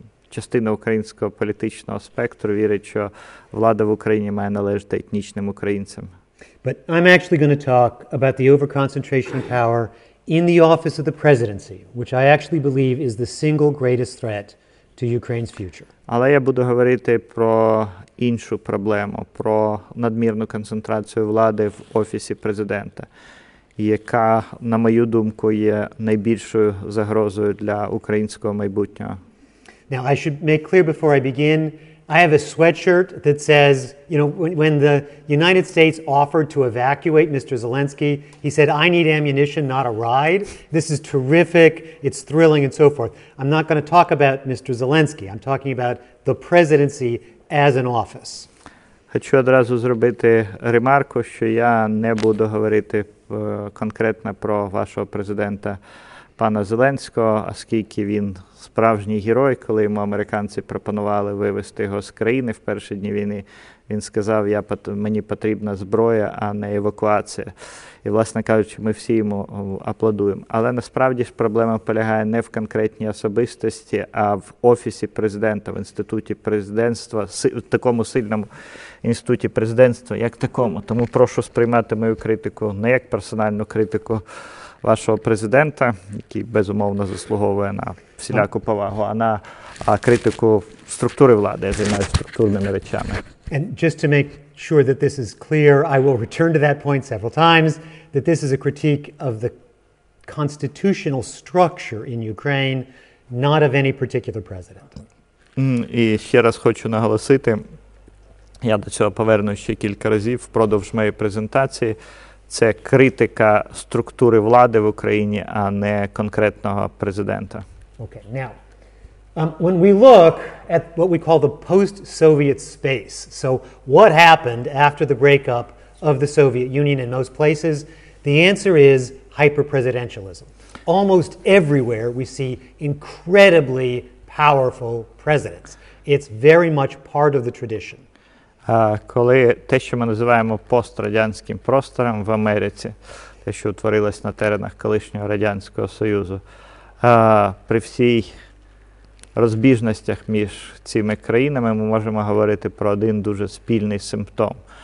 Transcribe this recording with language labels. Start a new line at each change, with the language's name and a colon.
Ukrainian: Частина українського політичного спектру вірить, що влада в Україні має належати етнічним українцям.
English: But I'm actually going to talk about the overconcentration of power in the office of the presidency, which I actually believe is the single greatest threat to Ukraine's future.
Ukrainian: Але я буду говорити про іншу проблему, про надмірну концентрацію влади в офісі президента, яка, на мою думку, є найбільшою загрозою для українського майбутнього.
English: Now, I should make clear before I begin, I have a sweatshirt that says, you know, when the United States offered to evacuate Mr. Zelensky, he said, I need ammunition, not a ride. This is terrific, it's thrilling, and so forth. I'm not going to talk about Mr. Zelensky. I'm talking about the presidency as an office.
Ukrainian: Хочу одразу зробити ремарку, що я не буду говорити конкретно про вашого президента пана Зеленського, оскільки він справжній герой, коли йому американці пропонували вивезти його з країни в перші дні війни, він сказав, мені потрібна зброя, а не евакуація. І, власне кажучи, ми всі йому аплодуємо. Але насправді ж проблема полягає не в конкретній особистості, а в Офісі президента, в інституті президентства, в такому сильному інституті президентства, як такому. Тому прошу сприймати мою критику не як персональну критику вашого президента, який, безумовно, заслуговує на всіляку повагу, а критику структури влади. Я займаюся структурними речами.
English: And just to make sure that this is clear, I will return to that point several times, that this is a critique of the constitutional structure in Ukraine, not of any particular president.
Ukrainian: І ще раз хочу наголосити, я до цього повернусь ще кілька разів впродовж моєї презентації, це критика структури влади в Україні, а не конкретного президента.
English: Okay, now, when we look at what we call the post-Soviet space, so what happened after the breakup of the Soviet Union in most places, the answer is hyper-presidentialism. Almost everywhere we see incredibly powerful presidents. It's very much part of the tradition.
Ukrainian: Коли те, що ми називаємо пострадянським простором в Америці, те, що утворилось на теренах колишнього Радянського Союзу, при всій розбіжностях між цими країнами ми можемо говорити про один дуже спільний симптом.